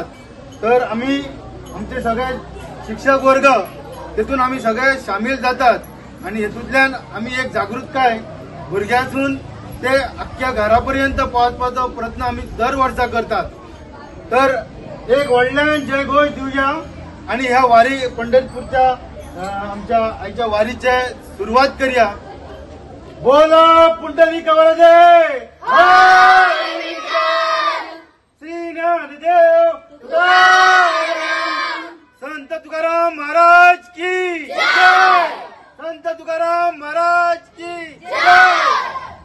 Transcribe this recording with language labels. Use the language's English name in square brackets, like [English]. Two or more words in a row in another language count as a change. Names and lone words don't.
[Konkani] तर आमी आमचे सगळे शिक्षक वर्ग तेतून आमी सगळे शामील जातात आणि हेतूंतल्यान आमी एक जागृतकाय भुरग्यांसून ते अख्ख्या घरापर्यंत पावचपाचो प्रयत्न आमी दर वर्सा करतात। तर एक व्हडल्यान जय घोष दिवया आणि ह्या वारी पंढरपूरच्या आमच्या आयच्या वारीचे सुरुवात करूया। [Marathi] बोलो पुंडलिक वरदे श्री ज्ञानदेव संत तुकाराम [Hindi] महाराज की जय, [Marathi] संत तुकाराम [Hindi] महाराज की जय।